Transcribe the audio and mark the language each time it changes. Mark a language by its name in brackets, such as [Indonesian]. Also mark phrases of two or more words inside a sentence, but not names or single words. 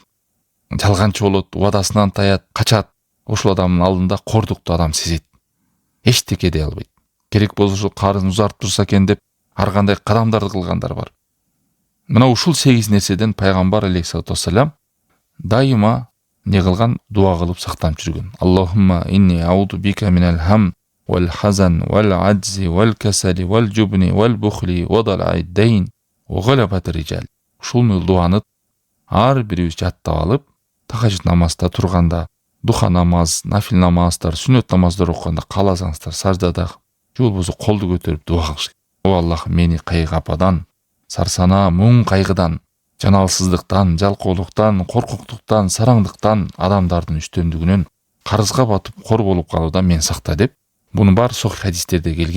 [Kyrgyz] Жалганчы болот, убадасынан таят, качат. Ошол адамдын алдында кордукту адам сезет. Эчтеке дей албайт. Керек болсо ушул карызын узартып турса экен деп ар кандай кадамдарды кылгандар бар. Мына ушул 8 нерседен пайгамбар [Arabic] عليه الصلاة والسلام [Kyrgyz] дайыма не кылган, дуа кылып сактанып жүргөн. [Arabic] اللهم إني أعوذ بك من الهم والحزن والعجز والكسل والجبن والبخل وضلع الدين وغلبة الرجال. [Kyrgyz] Ушул дуаны ар бирибиз жаттап алып, тахажжуд намазда турганда, духа намаз, нафил намаздар, сүннөт намаздар окуганда кааласаңыздар саждада же болбосо колду көтөрүп дуа кылыш. О Аллах, мени кайгападан, сарсана, муң кайгыдан, жаналсыздыктан, жалкоолуктан, коркуктуктан, сараңдыктан, адамдардын үстөмдүгүнөн карызга батып кор болуп калуудан мен сакта деп, мунун баары сохих хадистерде келген.